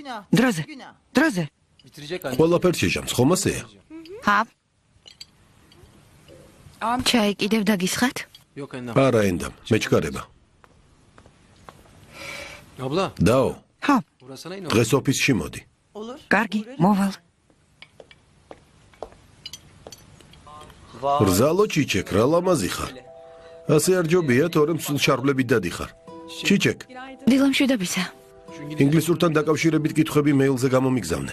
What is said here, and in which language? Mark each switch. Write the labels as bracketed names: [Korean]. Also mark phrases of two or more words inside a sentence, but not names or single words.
[Georgian] დროზე. დროზე. [Turkish] bitirecek anne. [Georgian] ყველაფერს შეჟამს, ხომ ასეა? ჰა. ჩაი კიდევ დაგისხათ? [Turkish] Yok annem. [Georgian] არა, ენდამ, მეჩქარება. Abla, დაო, ხო, [Turkish] uğrasana yine. [Georgian] დღეს ოფისში მოდი. Olur. კარგი, მოვალ. რძალო ჩიჩეკ, რა ლამაზი ხარ. ასე არ ჯობია, თორემ სულ შარვლებით დადიხარ. ჩიჩეკ, დილამშვიდობისა. ინგლისურთან დაკავშირებით კითხვები მეილზე გამომიგზავნე.